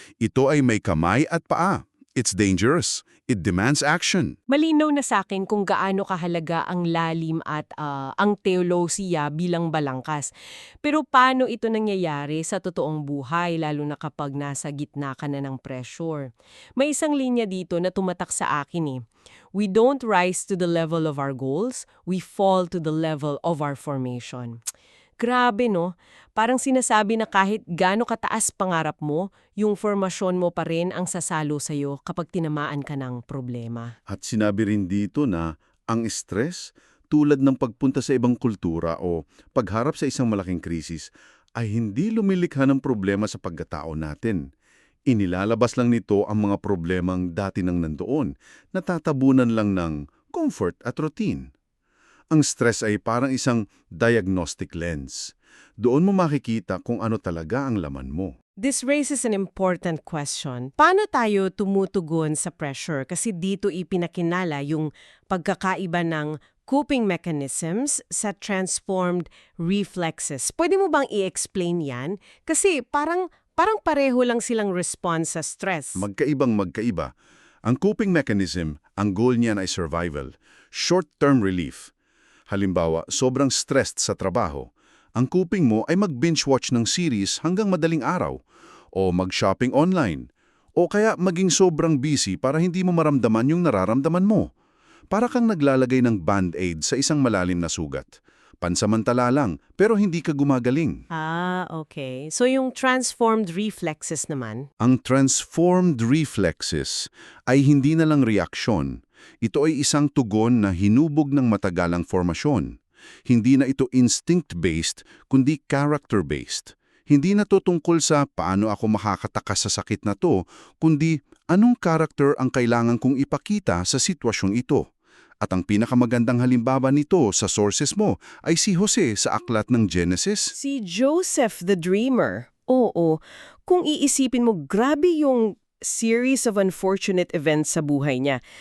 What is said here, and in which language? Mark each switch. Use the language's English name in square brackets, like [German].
[Filipino] Ito ay may kamay at paa. [English] It's dangerous. It demands action. [Filipino] Malinaw na sa akin kung gaano kahalaga ang lalim at ang teolosiya bilang balangkas. Pero paano ito nangyayari sa totoong buhay, lalo na kapag nasa gitna ka na ng pressure? May isang linya dito na tumatak sa akin eh. [English] We don't rise to the level of our goals, we fall to the level of our formation. [Filipino] Grabe no? Parang sinasabi na kahit gaano kataas pangarap mo, yung formasyon mo pa rin ang sasalo sa'yo kapag tinamaan ka ng problema. At sinabi rin dito na ang stress, tulad ng pagpunta sa ibang kultura o pagharap sa isang malaking krisis, ay hindi lumilikha ng problema sa pagkatao natin. Inilalabas lang nito ang mga problemang dati nang nandoon, natatabunan lang ng comfort at routine. Ang stress ay parang isang diagnostic lens. Doon mo makikita kung ano talaga ang laman mo. [English] This raises an important question. [Filipino] Paano tayo tumutugon sa pressure? Kasi dito ipinakinala yung pagkakaiba ng coping mechanisms sa transformed reflexes. Pwede mo bang i-explain yan? Kasi parang pareho lang silang response sa stress. Magkaibang magkaiba. Ang coping mechanism, ang goal niyan ay survival, short-term relief. Halimbawa, sobrang stressed sa trabaho. Ang coping mo ay mag-binge watch ng series hanggang madaling araw, o mag-shopping online, o kaya maging sobrang busy para hindi mo maramdaman yung nararamdaman mo. Para kang naglalagay ng band-aid sa isang malalim na sugat. Pansamantala lang, pero hindi ka gumagaling. Okay. So yung transformed reflexes naman? Ang transformed reflexes ay hindi na lang reaksyon. Ito ay isang tugon na hinubog ng matagalang formasyon. Hindi na ito instinct-based, kundi character-based. Hindi na to tungkol sa paano ako makakatakas sa sakit na to, kundi anong character ang kailangan kong ipakita sa sitwasyong ito. At ang pinakamagandang halimbawa nito sa sources mo ay si Jose sa aklat ng Genesis. Si Joseph the Dreamer. Oo. Kung iisipin mo, grabe yung series of unfortunate events sa buhay niya.